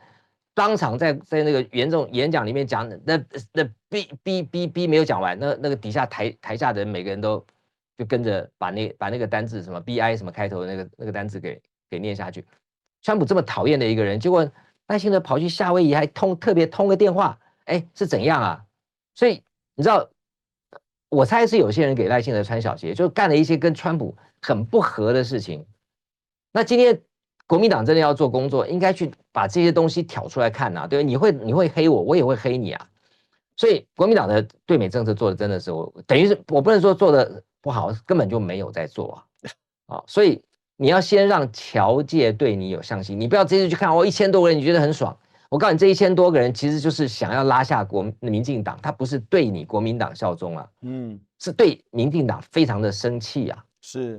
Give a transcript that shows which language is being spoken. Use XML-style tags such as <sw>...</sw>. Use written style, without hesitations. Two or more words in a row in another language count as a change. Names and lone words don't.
<zh>當場在那個演講裡面講，那 B 沒有講完，那個底下台下的人每個人都就跟着把那個單字什麼 BI 什麼開頭的那個單字給念下去。川普這麼討厭的一個人，結果賴清德跑去夏威夷還特別通個電話，是怎樣啊？所以你知道，我猜是有些人給賴清德穿小鞋，就幹了一些跟川普很不合的事情。那今天國民黨真的要做工作，應該去把這些東西挑出來看啊，對，你會黑我，我也會黑你啊。所以國民黨的對美政策做的真的是等於是我不能說做的不好，根本就沒有在做啊。所以你要先讓僑界對你有信心，你不要直接去看1000多個人，你覺得很爽。我告訴你，這1000多個人其實就是想要拉下民進黨，他不是對你國民党效忠啊，是對民進黨非常的生氣啊。是，</zh>